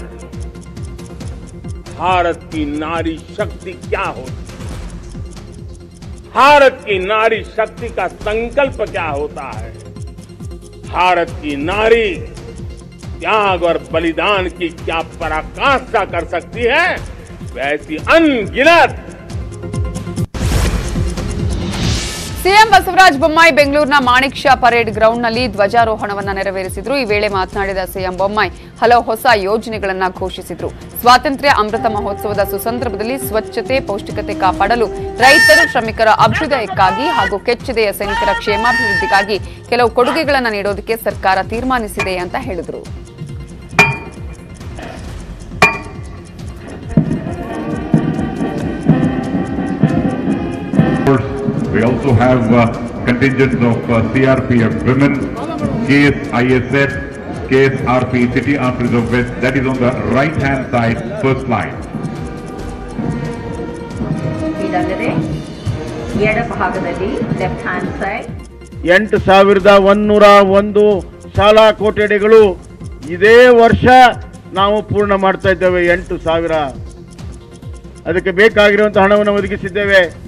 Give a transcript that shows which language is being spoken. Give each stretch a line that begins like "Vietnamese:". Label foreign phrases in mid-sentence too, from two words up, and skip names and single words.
Hindi: भारत की नारी शक्ति क्या होती, भारत की नारी शक्ति का संकल्प क्या होता है, भारत की नारी त्याग और बलिदान की क्या पराकाष्ठा कर सकती है, वैसी अनगिनत।
Kannada: ಸಿಎಂ ಬಸವರಾಜ ಬೊಮ್ಮಾಯಿ ಬೆಂಗಳೂರಿನ ಮಾಣಿಕ್ ಷಾ ಪರೇಡ್ ಗ್ರೌಂಡ್ನಲ್ಲಿ ಧ್ವಜಾರೋಹಣವನ್ನು ನೆರವೇರಿಸಿದರು. ಈ ವೇಳೆ ಮಾತನಾಡಿದ ಸಿಎಂ ಬೊಮ್ಮಾಯಿ ಹಲವು ಹೊಸ ಯೋಜನೆಗಳನ್ನು ಘೋಷಿಸಿದರು. ಸ್ವಾತಂತ್ರ್ಯ ಅಮೃತ ಮಹೋತ್ಸವದ ಸುಸಂದರ್ಭದಲ್ಲಿ ಸ್ವಚ್ಛತೆ, ಪೌಷ್ಟಿಕತೆ ಕಾಪಾಡಲು ರೈತರು, ಶ್ರಮಿಕರ ಅಭ್ಯುದಯಕ್ಕಾಗಿ ಹಾಗೂ ಕೆಚ್ಚೆದೆಯ ಸೈನಿಕರ ಕ್ಷೇಮಾಭಿವೃದ್ಧಿಗಾಗಿ ಕೆಲವು ಕೊಡುಗೆಗಳನ್ನು ನೀಡೋದಕ್ಕೆ ಸರ್ಕಾರ ತೀರ್ಮಾನಿಸಿದೆ ಅಂತ ಹೇಳಿದರು.
English: We also have contingents of CRPF women, KSISF, KSRP, City Armed Reserve West, that is on the right hand side, first line.
Kannada: ಇದಲ್ಲದೆ ಎಡಭಾಗದಲ್ಲಿ
English: left hand side
Kannada: 8101 ಶಾಲಾ ಕೊಠಡಿಗಳು ಇದೇ ವರ್ಷ ನಾವು ಪೂರ್ಣ ಮಾಡ್ತಾ ಇದ್ದೇವೆ. 8000 ಅದಕ್ಕೆ ಬೇಕಾಗಿರುವಂತಹ ಹಣವನ್ನು ಒದಗಿಸಿದ್ದೇವೆ.